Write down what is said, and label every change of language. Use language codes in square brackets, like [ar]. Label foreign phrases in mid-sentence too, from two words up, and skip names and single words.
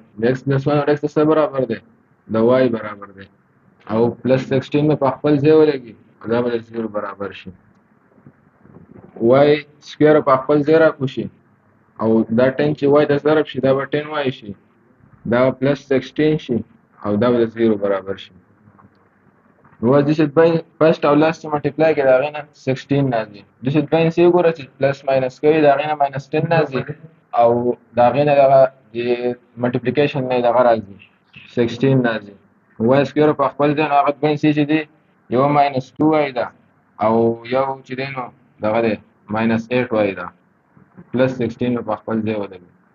[ps] د x + 1 اور x ته څه برابر دی د y برابر دی او +16 مې په خپل ځای ولګي دا به د 0 برابر شي. y سکویر په خپل ځای راکوشي او دا 10 چې y د ضرب شي دا به 10y شي، دا به +16 شي او دا به د 0 برابر شي. نو [en] this is by [ps] first او last multiply کې دا غینه 16 راځي. [en] this is by [ps] څه ګوره چې [en] plus minus [ps] کوي دا غینه -10 راځي او دا غینه دغه د ملټیپلیکیشن نه دغه راځي 16 راځي. y سکویر په خپل ځای هغه باندې چې دی یو -2y ده او یو چې دی نو دغه دی -8y ده +16 په خپل ځای ولګي.